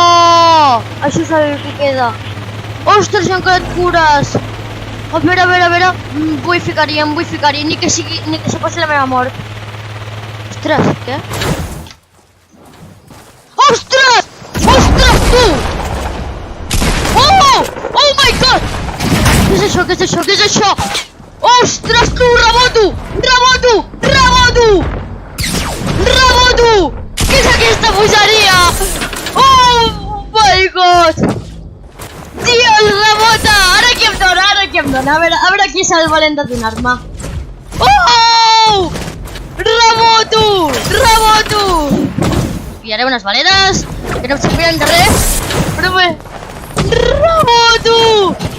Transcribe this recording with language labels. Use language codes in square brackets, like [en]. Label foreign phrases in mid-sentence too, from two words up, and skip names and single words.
[ca] Això és el que queda. Ostres, hi ha encara et cures. A veure. Em vull ficar-hi, ni que passi la meva mort. Ostres, què? Ostres, tu! [en] Oh my god! [ca] Què és això? Ostres, tu! Reboto! Què és aquesta bogeria? [en] Oh my god! [ca] Tio, el rebota! Ara qui em dona? A veure qui és el valent de donar-me. Oh! Reboto! Pillaré unes balenes, que no em serviran de res, però bé... Reboto!